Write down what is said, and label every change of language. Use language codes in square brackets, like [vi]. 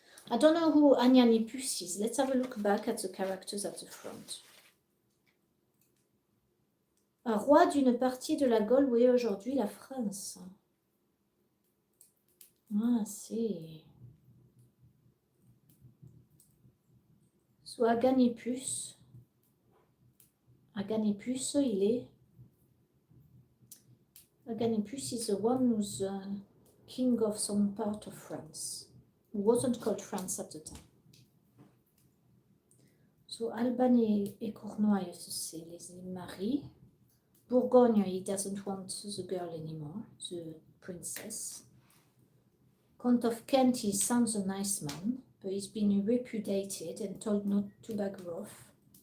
[en] I don't know who Agnanipus is. Let's have a look back at the characters at the front. [fr] Un roi d'une partie de la Gaule, oui, aujourd'hui la France. Ah, si. [en] So Aganipus, [fr] il est. [en] Aganipus is the one who's king of some part of France. It wasn't called France at the time. So [fr] Alban et Cornouailles, c'est les maris. [en] Bourgogne, he doesn't want the girl anymore, the princess. Count of Kent, he sounds a nice man, but he's been repudiated and told not to bag off.